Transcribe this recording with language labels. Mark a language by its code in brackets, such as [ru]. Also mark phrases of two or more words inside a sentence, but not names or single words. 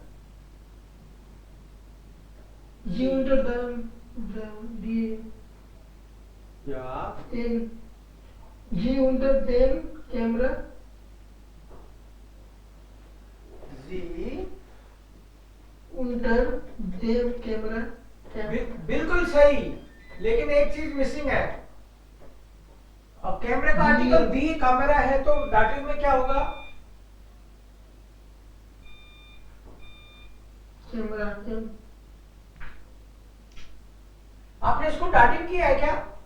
[de] जी unter dem die [hi] या [de] den जी unter dem Kamera. [hi] जी [de] unter dem Kamera. [hi] बिल्कुल सही, लेकिन एक चीज मिसिंग है। अब कैमरे का आर्टिकल [de] die Kamera [hi] है तो डाटिव में क्या होगा? कैमरा। आपने इसको डाटिव किया है क्या?